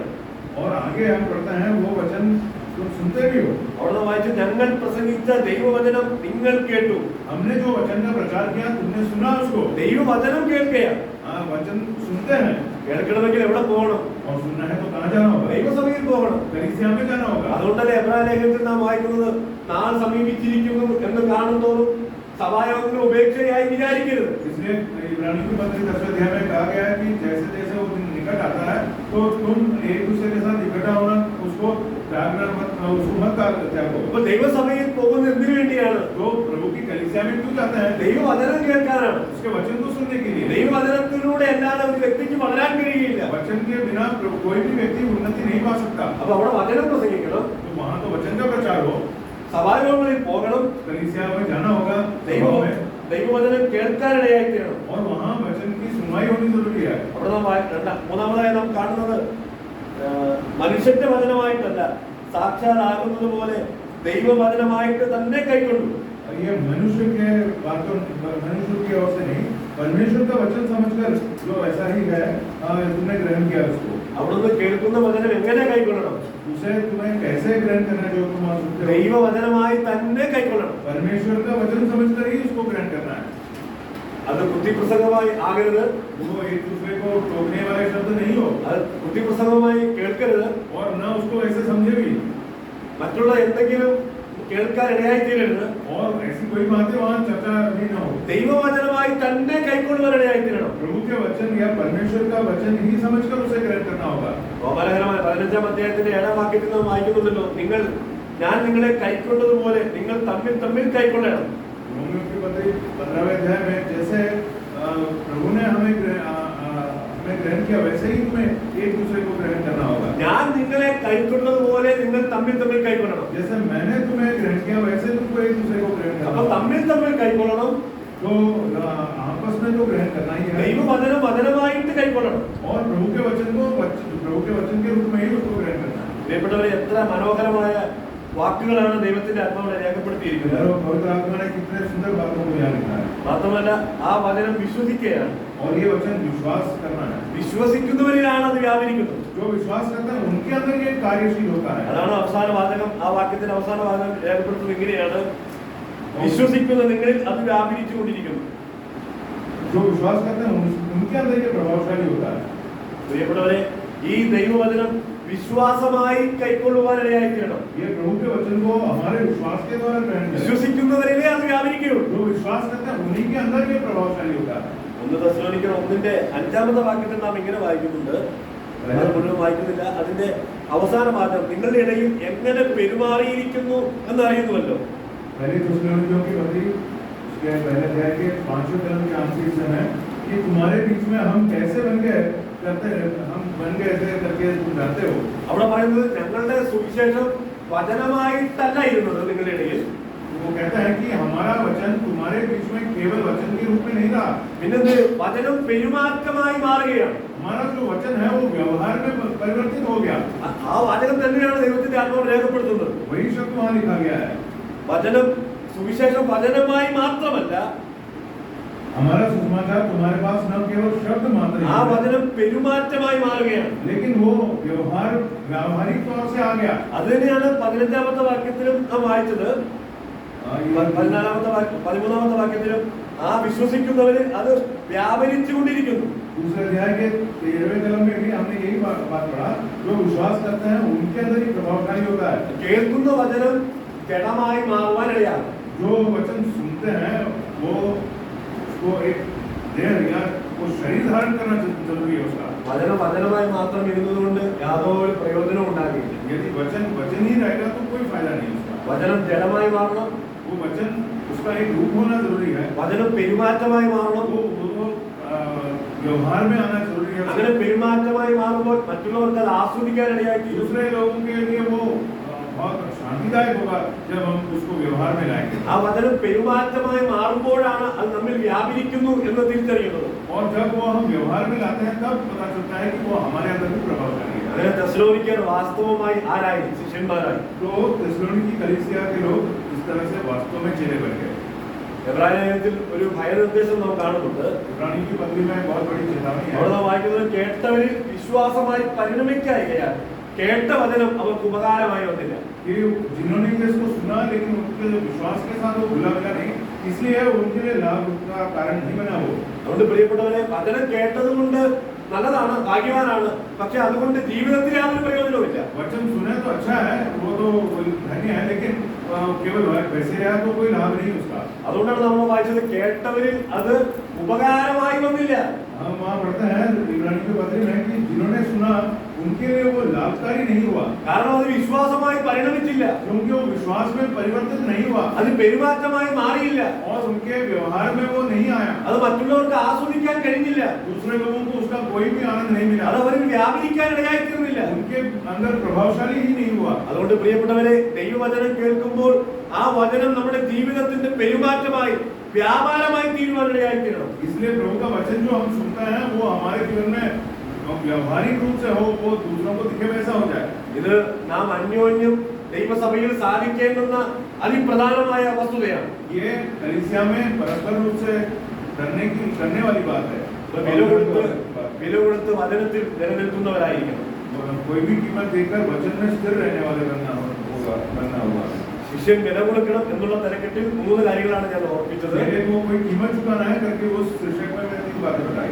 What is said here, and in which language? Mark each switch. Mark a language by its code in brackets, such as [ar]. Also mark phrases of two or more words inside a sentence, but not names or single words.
[hi] और आगे हम पढ़ते हैं वो वचन तुम सुनते भी हो। [ml] അവിടെ വായിച്ചു, ഞങ്ങൾ പ്രസംഗിച്ച ദൈവവചനം നിങ്ങൾ കേട്ടു. [hi] हमने जो वचन का प्रचार किया तुमने सुना उसको। [ml] ദൈവവചനം കേൾക്കുകയാണ്. [hi] हाँ, वचन सुनते हैं। [ml] കേൾക്കണമെങ്കിൽ എവിടെ പോകണം? [hi] और सुनना है तो कहाँ जाना होगा? [ml] ദൈവസഭയിൽ പോകണം. [hi] कलीसिया में जाना होगा। [ml] അതുകൊണ്ടല്ലേ എബ്രായ ലേഖനത്തിൽ നാം വായിക്കുന്നത്, നാൾ സമീപിച്ചിരിക്കുന്നു എന്ന് കാണുന്തോറും സഭായോഗങ്ങൾ ഉപേക്ഷയായി വിചാരിക്കരുത്. [hi] इसलिए इब्रानी की पत्री 10 अध्याय में कहा गया है कि जैसे जैसे वो दिन निकट आता है तो तुम एक दूसरे के साथ इकट्ठा होना उसको त्यागना मत त्यागो। [ml] അപ്പൊ ദൈവസഭയിൽ പോകുന്നത് എന്തിനു വേണ്ടിയാണ്? [hi] तो प्रभु की कलीसिया में क्यों जाते हैं? [ml] ദൈവവചനം കേൾക്കാനാണ്. [hi] उसके वचन को सुनने के लिए। [ml] ദൈവവചനത്തിലൂടെ അല്ലാതെ ഒരു വ്യക്തിക്ക് വളരാൻ കഴിയില്ല. [hi] वचन के बिना कोई भी व्यक्ति उन्नति नहीं पा सकता। [ml] അപ്പൊ അവിടെ വചനം പ്രസംഗിക്കണം, [hi] तो वहाँ तो वचन का प्रचार हो, [ml] സഭായോഗങ്ങളിൽ പോകണം, [hi] कलीसिया में जाना होगा, [ml] ദൈവവചനം കേൾക്കാനിടയായി തീരണം. [hi] और वहाँ वचन की सुनवाई होनी जरूरी है। [ml] അവിടെ നാം മൂന്നാമതായി നാം കാണുന്നത്, മനുഷ്യന്റെ വചനമായിട്ടല്ല, സാക്ഷാതാകുന്നത് പോലെ ദൈവവചനമായിട്ട് തന്നെ കൈക്കൊണ്ടു. [hi] ये मनुष्य के बातों मनुष्य की ओर से नहीं, परमेश्वर का वचन समझकर जो ऐसा ही है तुमने ग्रहण किया उसको। [ml] അവിടുന്ന് കേൾക്കുന്ന വചനം എങ്ങനെ കൈക്കൊള്ളണം? [hi] उसे तुम्हें कैसे ग्रहण करना जो तुम सुनते हो? [ml] ദൈവവചനമായി തന്നെ കൈക്കൊള്ളണം. [hi] परमेश्वर का वचन समझकर ही उसको ग्रहण करना है। [ml] അത് ബുദ്ധിപ്രസംഗമായി ആകരുത്. [hi] वो एक दूसरे को टोकने वाले शब्द नहीं हो, [ml] അത് ബുദ്ധിപ്രസംഗമായി കേൾക്കരുത്. [hi] और न उसको ऐसे समझे भी, [ml] മറ്റുള്ള എന്തെങ്കിലും കേൾക്കാൻ ഇടയായി തീരരുത്. [hi] और ऐसी कोई बातें वहाँ चर्चा भी न हो। [ml] ദൈവവചനമായി തന്നെ കൈക്കൊള്ളുവാൻ ഇടയായി തീരണം. [hi] प्रभु के वचन या परमेश्वर का वचन ही समझकर उसे ग्रहण करना होगा। [ml] റോമാലേഖനം 15-ാം അധ്യായത്തിന്റെ 7-ാം വാക്യത്തിൽ നാം വായിക്കുന്നുണ്ടല്ലോ, ഞാൻ നിങ്ങളെ കൈക്കൊണ്ടതുപോലെ നിങ്ങൾ തമ്മിൽ തമ്മിൽ കൈക്കൊള്ളണം. [hi] रोमियो की पत्री 15वें अध्याय में जैसे प्रभु ने हमें ग्रहण किया वैसे ही तुम्हें एक दूसरे को ग्रहण करना होगा। [ml] ഞാൻ നിങ്ങളെ കൈക്കൊണ്ടതുപോലെ നിങ്ങൾ തമ്മിൽ തമ്മിൽ കൈക്കൊള്ളണം. [hi] जैसे मैंने तुम्हें ग्रहण किया वैसे तुमको एक दूसरे को ग्रहण करना [ml] അപ്പോൾ [hi] होगा। [ml] തമ്മിൽ തമ്മിൽ കൈക്കൊള്ളണം. [hi] तो आपस में तो ग्रहण करना ही है, [ml] ദൈവവചനം വചനമായിട്ട് കൈക്കൊള്ളണം. [hi] और प्रभु के वचन के रूप में ही उसको ग्रहण करना है। [ml] പ്രിയപ്പെട്ടവരെ, എത്ര മനോഹരമായ വാക്കുകളാണ് ദൈവത്തിന്റെ ആത്മാവിനെ രേഖപ്പെടുത്തിയിരിക്കുന്നത്. [hi] पवित्र आत्मा ने कितने सुंदर बातों को यहाँ लिखा है। [ml] മാത്രമല്ല ആ വചനം വിശ്വസിക്കുകയാണ്. [hi] और ये वचन विश्वास करना है। [ml] വിശ്വസിക്കുന്നവരിലാണ് അത് വ്യാപരിക്കുന്നത്. [hi] जो विश्वास करता है उनके अंदर ये कार्यशील होता है। [ml] അതാണ് അവസാന വാചകം. ആ വാക്യത്തിന്റെ അവസാന വാചകം രേഖപ്പെടുത്തുന്നത് ഇങ്ങനെയാണ്, വിശ്വസിക്കുന്ന നിങ്ങളിൽ അത് വ്യാപരിച്ചുകൊണ്ടിരിക്കുന്നു. [hi] जो विश्वास करते हैं उनके अंदर ये प्रभावशाली होता है। [ml] പ്രിയപ്പെട്ടവരെ, ഈ ദൈവവചനം വിശ്വാസമായി കൈക്കൊള്ളുവാനിടയായി തീരണം. [hi] ये प्रभु के वचन को हमारे विश्वास के द्वारा ग्रहण करें। [ml] വിശ്വസിക്കുന്നവരിലേ അത് വ്യാപരിക്കുകയുള്ളൂ. [hi] जो विश्वास करते हैं उन्हीं के अंदर ये प्रभावशाली होता है। [ml] 1 തെസ്സലോനിക്കർ 1-ന്റെ 5-ാമത്തെ വാക്യത്തിൽ നാം ഇങ്ങനെ വായിക്കുന്നുണ്ട്, മുഴുവൻ വായിക്കുന്നില്ല. അതിന്റെ അവസാന ഭാഗം നിങ്ങളുടെ ഇടയിൽ എങ്ങനെ പെരുമാറിയിരിക്കുന്നു എന്നറിയുന്നുവല്ലോ. [hi] पहले थिस्सलुनीकियों की पत्री उसके पहले अध्याय के 5वें कलम के आखिरी से है कि तुम्हारे बीच में हम कैसे बन गए करते हैं, हम बन गए ऐसे करके तुम जानते हो. [ml] അവിടെ പറയുന്നത് ഞങ്ങളുടെ സുവിശേഷം വചനമായിട്ടല്ല ഇരുന്നത് നിങ്ങളുടെ ഇടയിൽ. [hi] वो कहता है कि हमारा वचन तुम्हारे बीच में केवल वचन के रूप में नहीं रहा, [ml] പിന്നെന്ത് വചനം പെരുമാറ്റമായി മാറുകയാണ്. [hi] हमारा जो वचन है वो व्यवहार में परिवर्तित हो गया. [ml] ആ വചനം തന്നെയാണ് ദൈവത്തിന്റെ ആത്മാവ് രേഖപ്പെടുത്തുന്നത്. [hi] वही शब्द वहाँ लिखा गया है. [ml] വചനം സുവിശേഷം വചനമായി മാത്രമല്ല, [hi] हमारा सुसमाचार तुम्हारे पास न केवल शब्द मात्र [ml] ആ വചനം പെരുമാറ്റമായി മാറുകയാണ്. [hi] लेकिन वो व्यवहार व्यावहारिक तौर से आ गया. [ml] അത് തന്നെയാണ് 15ാമത്തെ വാക്യത്തിലും നാം വായിച്ചത്. 13ാമത്തെ വാക്യത്തിലും ആ വിശ്വസിക്കുന്നവര് അത് വ്യാപരിച്ചുകൊണ്ടിരിക്കുന്നു. [hi] दूसरे अध्याय के 13वें कलम में भी हमने यही बात पढ़ा, जो विश्वास करते हैं उनके अंदर ही प्रभावशाली होता है. [ml] കേൾക്കുന്ന വചനം ജഡമായി മാറുവാനിടയാണ്. [hi] जो वचन सुनते हैं वो उसको एक देह या वो शरीर धारण करना जरूरी है उसका. [ml] വചനം വചനമായി മാത്രം ഇരുന്നതുകൊണ്ട് യാതൊരു പ്രയോജനവും ഉണ്ടാകില്ല. [hi] यदि वचन वचन ही रहेगा तो कोई फायदा नहीं उसका. [ml] വചനം ജഡമായി മാറണം. [hi] वो वचन उसका एक रूप होना जरूरी है. [ml] വചനം പെരുമാറ്റമായി മാറണം. [hi] वो व्यवहार में आना जरूरी है. [ml] അങ്ങനെ പെരുമാറ്റമായി മാറുമ്പോൾ മറ്റുള്ളവർക്ക് അത് ആസ്വദിക്കാൻ ഇടയാക്കി. [hi] दूसरे लोगों के लिए वो बहुत शांतिदायक होगा जब हम उसको व्यवहार में लाएंगे. [ml] ആ വചനം പെരുമാറ്റമായി മാറുമ്പോഴാണ് അത് നമ്മിൽ വ്യാപരിക്കുന്നു എന്ന് തിരിച്ചറിയുന്നത്. [hi] और जब वो हम व्यवहार में लाते हैं तब पता चलता है कि वो हमारे अंदर भी प्रभावशाली है. [ml] അങ്ങനെ തെസ്സലോനിക്കർ വാസ്തവമായി ആരായി? ശിഷ്യന്മാരായി. [hi] तो थिस्सलुनीकी कलीसिया के लोग इस तरह से वास्तव में चेले बन गए. [ml] എബ്രായ ലേഖനത്തിൽ ഒരു ഭയനിർദ്ദേശം നാം കാണുന്നുണ്ട്. [hi] इब्रानी की पत्री में बहुत बड़ी चेतावनी है. [ml] അവിടെ നാം വായിക്കുന്നത് കേട്ടവരിൽ വിശ്വാസമായി പരിണമിക്കായികയാൽ കേട്ട വചനം അവർക്ക് ഉപകാരമായി വന്നില്ല. [hi] कि जिन्होंने इसको सुना लेकिन उनके जो विश्वास के साथ वो भूला गया नहीं, इसलिए उनके लिए लाभ का कारण नहीं बना वो. [ml] അതുകൊണ്ട് പ്രിയപ്പെട്ടവരെ, വചനം കേട്ടതുകൊണ്ട് നല്ലതാണ്, ഭാഗ്യവാനാണ്. പക്ഷെ അതുകൊണ്ട് ജീവിതത്തിൽ യാതൊരു പ്രയോജനവുമില്ല. [hi] वचन सुने तो अच्छा है, वो तो धन्य है, लेकिन केवल वैसे रहा तो कोई लाभ नहीं उसका. [ml] അതുകൊണ്ടാണ് നമ്മൾ വായിച്ചത് കേട്ടവരിൽ അത് ഉപകാരമായി വന്നില്ല. [hi] हम वहाँ पढ़ते हैं इब्रानी के पत्री में कि जिन्होंने सुना उनके लिए वो लाभकारी नहीं हुआ. [ml] കാരണം അത് വിശ്വാസമായി പരിണമിച്ചില്ല. [hi] क्योंकि वो विश्वास में परिवर्तित नहीं हुआ. [ml] അത് പെരുമാറ്റമായി മാറിയില്ല. [hi] और उनके व्यवहार में वो नहीं आया. [ml] അത് മറ്റുള്ളവർക്ക് ആസ്വദിക്കാൻ കഴിഞ്ഞില്ല. [hi] दूसरे लोगों को उसका कोई भी आनंद नहीं मिला. [ml] അത് അവരിൽ വ്യാപരിക്കാൻ ഇടയായിത്തീർന്നില്ല. [hi] उनके अंदर प्रभावशाली ही नहीं हुआ. [ml] അതുകൊണ്ട് പ്രിയപ്പെട്ടവരെ, ദൈവവചനം കേൾക്കുമ്പോൾ ആ വചനം നമ്മുടെ ജീവിതത്തിന്റെ പെരുമാറ്റമായി വ്യാപാരമായി തീരുവാനിടയായിത്തീരണം. [hi] इसलिए प्रभु का वचन जो हम सुनते हैं वो हमारे जीवन में व्यावहारिक रूप से हो, वो दूसरों को दिखे वैसा हो जाए. [ml] ഇത് നാം അന്യോന്യം ദൈവസഭയിൽ സാധിക്കേണ്ടുന്ന അതിപ്രധാനമായ വസ്തുതയാണ്. [hi] ये कलीसिया में परस्पर रूप से करने वाली बात है. [ml] വില കൊടുത്ത് വചനത്തിൽ നിലനിൽക്കുന്നവരായിരിക്കണം. [hi] कोई भी कीमत देकर वचन में स्थिर रहने वाले बनना होगा. [ml] ശിഷ്യൻ വില കൊടുക്കണം എന്നുള്ള തലക്കെട്ടിൽ 3 കാര്യങ്ങളാണ് ഞാൻ ഓർപ്പിച്ചത്. [hi] वो कोई कीमत चुकाना है करके वो शीर्षक में मैंने 3 बातें बताई.